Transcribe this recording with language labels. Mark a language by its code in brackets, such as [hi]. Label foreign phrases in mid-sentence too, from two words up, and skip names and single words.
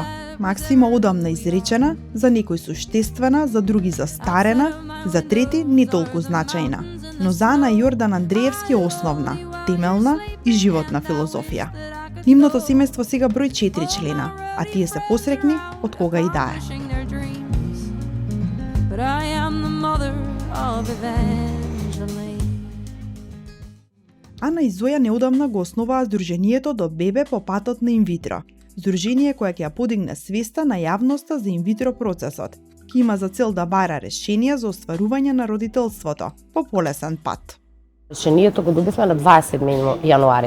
[mk] Максима одамна изречена, за некои суштествена, за други застарена, за трети не толку значајна. Но за Ана Јордан Андреевски е основна, темелна и животна филозофија. Нивното семејство сега брои 4 члена, а тие се посрекни од кога и да е. [en] But I am the mother of Evangeline. [mk] Ана и Зоја неодамна го основаа Сдруженијето до бебе по патот на инвитро. Здружение кое ќе ја подигне свеста на јавноста за инвитро процесот. Ки има за цел да бара решенија за остварување на родителството по полесен пат. Решението го добивме на 27 јануари.